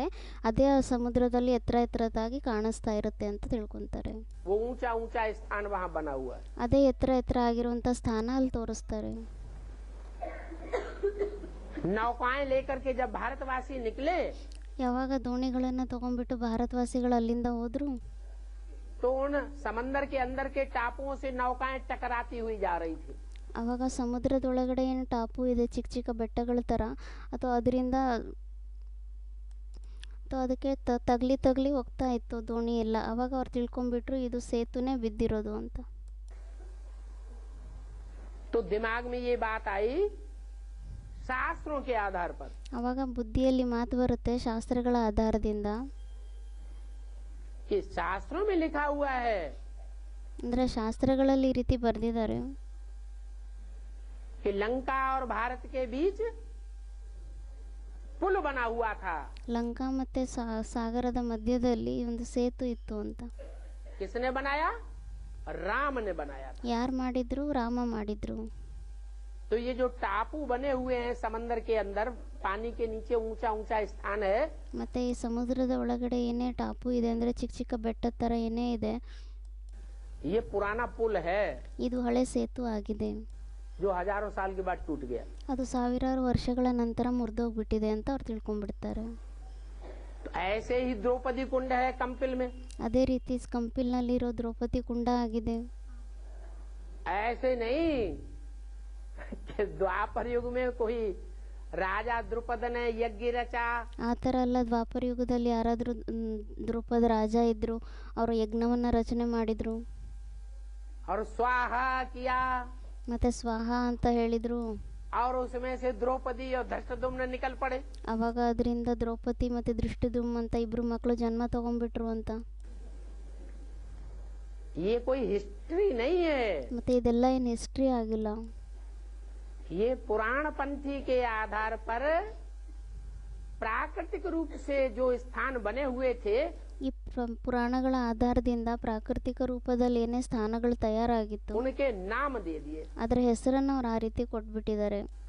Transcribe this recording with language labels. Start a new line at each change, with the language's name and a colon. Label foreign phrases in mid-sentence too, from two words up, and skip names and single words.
Kannada: ಅದೇ ಆ ಸಮುದ್ರದಲ್ಲಿ ಎತ್ತರದಾಗಿ ಕಾಣಿಸ್ತಾ ಇರುತ್ತೆ ಅಂತ ತಿಳ್ಕೊತಾರೆ.
Hindi: वो ऊंचा ऊंचा स्थान वहां बना हुआ है.
Kannada: ಅದೇ ಎತ್ತರ ಆಗಿರುವಂಥ ಸ್ಥಾನ ಅಲ್ಲಿ ತೋರಿಸ್ತಾರೆ.
Hindi: नौकाएं लेकर के जब भारतवासी निकले
Kannada: ಯಾವಾಗ ದೋಣಿಗಳನ್ನು ತಗೊಂಡ್ಬಿಟ್ಟು ಭಾರತವಾಸಿಗಳು ಅಲ್ಲಿಂದ ಹೋದ್ರು,
Hindi: तो उन समंदर के अंदर के टापुओं से नौकाएं टकराती हुई जा रही थी.
Kannada: ಆವಾಗ ಸಮುದ್ರದೊಳಗಡೆ ಏನು ಟಾಪು ಇದೆ, ಚಿಕ್ಕ ಚಿಕ್ಕ ಬೆಟ್ಟಗಳ ಥರ, ಅಥವಾ ಅದರಿಂದ ಅಥವಾ ಅದಕ್ಕೆ ತಗಲಿ ಹೋಗ್ತಾ ಇತ್ತು ದೋಣಿ ಎಲ್ಲ. ಅವಾಗ ಅವ್ರು ತಿಳ್ಕೊಂಡ್ಬಿಟ್ರು ಇದು ಸೇತುನೇ ಬಿದ್ದಿರೋದು ಅಂತ.
Hindi: तो दिमाग में ये बात आई शास्त्रों के आधार पर.
Kannada: ಅವಾಗ ಬುದ್ಧಿಯಲ್ಲಿ ಮಾತು ಬರುತ್ತೆ ಶಾಸ್ತ್ರಗಳ ಆಧಾರದಿಂದ.
Hindi: कि शास्त्रों में लिखा हुआ है
Kannada: ಅಂದರೆ ಶಾಸ್ತ್ರಗಳಲ್ಲಿ ಈ ರೀತಿ ಬರೆದಿದ್ದಾರೆ,
Hindi: कि लंका और भारत के बीच पुल बना हुआ था.
Kannada: ಲಂಕಾ ಮತ್ತು ಸಾಗರದ ಮಧ್ಯದಲ್ಲಿ ಒಂದು ಸೇತು ಇತ್ತು ಅಂತ.
Hindi: किसने बनाया? राम ने बनाया था.
Kannada: ಯಾರು ಮಾಡಿದ್ರು? ರಾಮ ಮಾಡಿದ್ರು.
Hindi: तो ये जो टापू बने हुए हैं समंदर के अंदर, पानी के नीचे ऊंचा ऊंचा स्थान है,
Kannada: ಮತ್ತು ಈ ಸಮುದ್ರದ ಒಳಗಡೆ ಏನೇ ಟಾಪು ಇದೆ ಅಂದರೆ ಚಿಕ್ಕ ಚಿಕ್ಕ ಬೆಟ್ಟದ ಥರ ಏನೇ ಇದೆ,
Hindi: ये पुराना पुल है
Kannada: ಇದು ಹಳೆ ಸೇತು ಆಗಿದೆ.
Hindi: जो हजारों साल के बाद टूट गया.
Kannada: ಅದು ಸಾವಿರಾರು ವರ್ಷಗಳ ನಂತರ ಮುರಿದೋಗ್ಬಿಟ್ಟಿದೆ ಅಂತ ಅವ್ರು ತಿಳ್ಕೊಂಡ್ಬಿಡ್ತಾರೆ.
Hindi: तो ऐसे ही द्रौपदी कुंड है कंपिल में.
Kannada: ಅದೇ ರೀತಿ ಕಂಪಿಲ್ನಲ್ಲಿರೋ ದ್ರೌಪದಿ ಕುಂಡ ಆಗಿದೆ.
Hindi: ऐसे नहीं कि द्वापर युग में कोई राजा द्रुपद ने यज्ञ रचा.
Kannada: ಆ ಥರ ಅಲ್ಲ, ದ್ವಾಪರ ಯುಗದಲ್ಲಿ ಯಾರಾದರೂ ದ್ರುಪದ ರಾಜ ಇದ್ರು, ಅವರು ಯಜ್ಞವನ್ನು ರಚನೆ ಮಾಡಿದ್ರು,
Hindi: और स्वाहा किया,
Kannada: ಮತ್ತು ಸ್ವಾಹ ಅಂತ ಹೇಳಿದರು.
Hindi: और उसमें से द्रौपदी और धृष्टद्युम्न निकल पड़े.
Kannada: ಅವಾಗ ಅದರಿಂದ ದ್ರೌಪದಿ ಮತ್ತು ದೃಷ್ಟದ್ಯುಮ್ನ ಅಂತ ಇಬ್ಬರು ಮಕ್ಕಳು ಜನ್ಮ ತಗೊಂಡ್ಬಿಟ್ರು ಅಂತ.
Hindi: ये कोई हिस्ट्री नहीं है.
Kannada: ಮತ್ತು ಇದೆಲ್ಲ ಏನು ಹಿಸ್ಟ್ರಿ ಆಗಿಲ್ಲ.
Hindi: ये पुराण पंथी के आधार पर प्राकृतिक रूप से जो स्थान बने हुए थे,
Kannada: ಈ ಪುರಾಣಗಳ ಆಧಾರದಿಂದ ಪ್ರಾಕೃತಿಕ ರೂಪದಲ್ಲಿ ಏನೇ ಸ್ಥಾನಗಳು ತಯಾರಾಗಿತ್ತು,
Hindi: उनके नाम दे दिए.
Kannada: ಅದರ ಹೆಸರನ್ನು ಅವ್ರು ಆ ರೀತಿ ಕೊಟ್ಬಿಟ್ಟಿದ್ದಾರೆ,